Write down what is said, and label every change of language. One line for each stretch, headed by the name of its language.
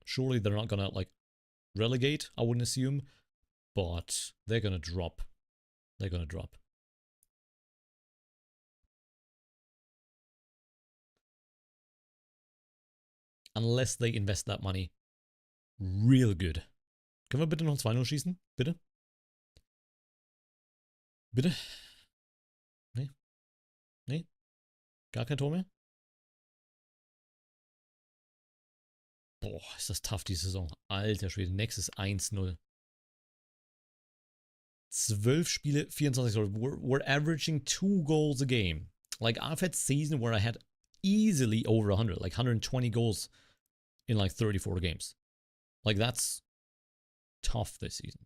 English: Surely they're not going to like relegate, I wouldn't assume. But they're going to drop. They're going to drop. Unless they invest that money real good.
German: Können wir bitte noch 2-0 schießen? Bitte? Bitte? Nee? Nee? Gar kein Tor mehr? Boah, ist das tough die Saison. Alter Schwede, nächstes 1-0. 12 Spiele, 24 Tore.
English: We're averaging 2 goals a game. Like, I've had seasons where I had easily over 100, like 120 goals in like 34 games. Like, that's tough this season.